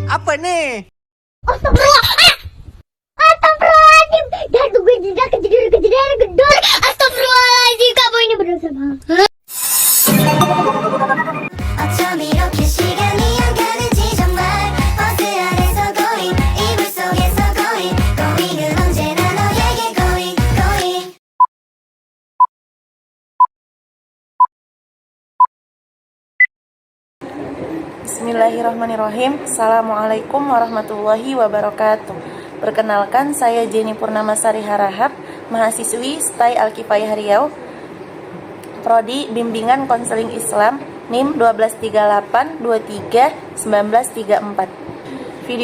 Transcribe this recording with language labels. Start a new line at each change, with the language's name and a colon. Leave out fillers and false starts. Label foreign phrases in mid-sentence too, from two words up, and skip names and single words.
Indonesian: Apa nih?
Arabic: أستغفر الله.
Indonesian: Astagfirullahaladzim. Dan gue tidak kejadian gedor. Astagfirullahaladzim. Kamu ini berdosa banget.
Korean: 어쩜 이렇게 시간이 안 가는지 정말 버스 안에서 going 이불 속에서 going은 언제나 너에게 going
Arabic: بسم الله الرحمن الرحيم. السلام عليكم ورحمة الله وبركاته.
Indonesian: Perkenalkan, saya Jenny Purnamasari Harahap, mahasiswi STAI Al-Kifayah Riau, Prodi Bimbingan Konseling Islam, NIM 1238231934.